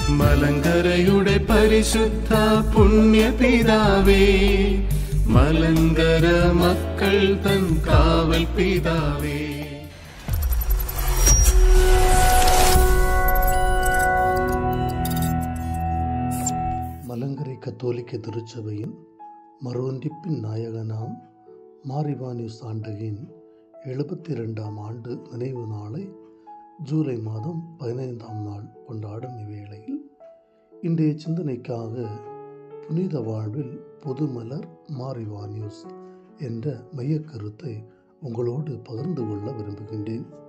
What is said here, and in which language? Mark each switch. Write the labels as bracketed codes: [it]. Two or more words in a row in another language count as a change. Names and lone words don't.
[ml] മലങ്കരയുടെ പരിശുദ്ധ പുണ്യപിതാവേ, മലങ്കര മക്കൾ തൻ കാവൽ പിതാവേ. [ta] மலங்கரை கத்தோலிக்க திருச்சபையின் மறுவந்திப்பின் நாயகனாம் மாரிவானியூஸ் ஆண்டகின் 72ஆம் ஆண்டு நினைவு நாளை ஜூலை மாதம் 15ஆம் நாள் கொண்டாடும் இவ்வேளையில் இன்றைய சிந்தனைக்காக புனித வாழ்வில் புதுமலர் மாரிவானியூஸ் என்ற மையக்கருத்தை உங்களோடு பகிர்ந்து கொள்ள விரும்புகின்றேன்.